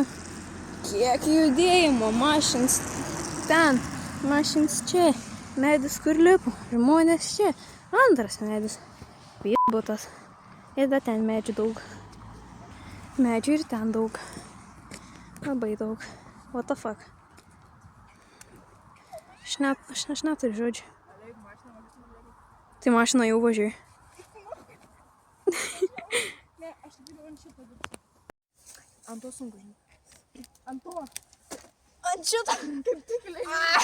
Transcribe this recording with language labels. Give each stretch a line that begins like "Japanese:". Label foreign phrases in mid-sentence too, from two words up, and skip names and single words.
Lithuanian: Kiek judėjimo, mašins ten, mašins čia, medis kur lipo, žmonės čia, antras medis, butas, ir dar ten medžių daug, medžių ir ten daug, labai daug,
English: what the fuck,
Lithuanian: aš neturiu žodžių, tai mašina jau važiuoja. Ne, aš tik ant šito dirbsiu. Ant to sunku, žinai. Ant to. Ant šito. Kaip tik leidžiu.